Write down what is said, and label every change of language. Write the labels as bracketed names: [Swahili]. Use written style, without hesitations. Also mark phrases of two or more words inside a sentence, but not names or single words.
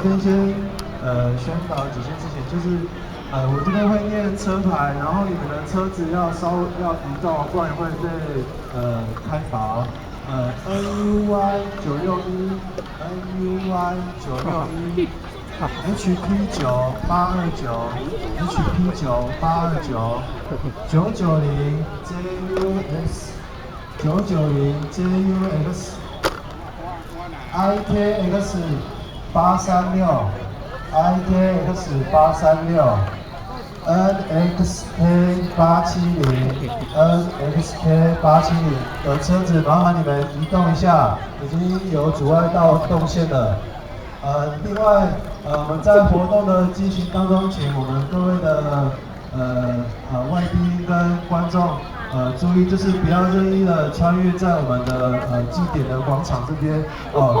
[Chinese] 边先宣导几件事情，就是我这边会念车牌，然后你们的车子要移动，不然会被开罚。NUY 961 NUY 961 HP 9829 HP 9829 990 JUX 990 JUX IKX 836 IKX 836 NXK 870 NXK 870 的车子，麻烦你们移动一下，已经有阻碍到动线了。另外，我们在活动的进行当中，请我们各位的外宾跟观众注意，就是不要任意的穿越在我们的祭典的广场这边哦。